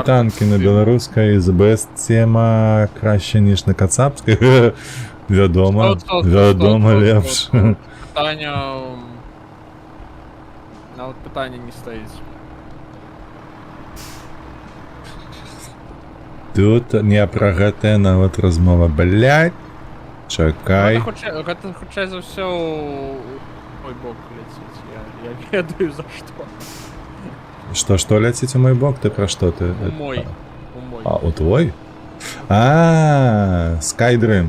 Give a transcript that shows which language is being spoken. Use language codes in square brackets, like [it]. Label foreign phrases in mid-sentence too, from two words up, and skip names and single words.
[uk] Вітанки на білоруській, ЗБС тема краще, ніж на кацапській. Відомо, відомо лепше. Питання... А от питання не стоїть. [be] Тут не про гэта нават размова, блядь. Чакай. Гэта хутчэй за ўсё мой бок ляціць, я ведаю за што. Что ляціць у мой бок? Ты пра што ты? У мой. А, у твой? Skydream.